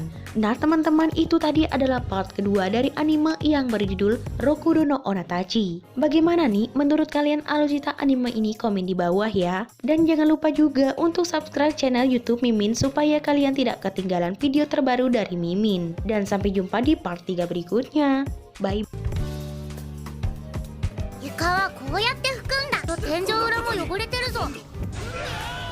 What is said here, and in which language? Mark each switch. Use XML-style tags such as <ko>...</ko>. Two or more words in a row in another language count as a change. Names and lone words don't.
<id>Nah teman-teman, itu tadi adalah part kedua dari anime yang berjudul Rokudo no Onatachi. Bagaimana nih menurut kalian alur cerita anime ini? Komen di bawah ya. Dan jangan lupa juga untuk subscribe channel YouTube Mimin supaya kalian tidak ketinggalan video terbaru dari Mimin. Dan sampai jumpa di part 3 berikutnya. Bye.</id> <ja>床はこうやって拭くんだと天井裏も汚れてるぞ。</ja>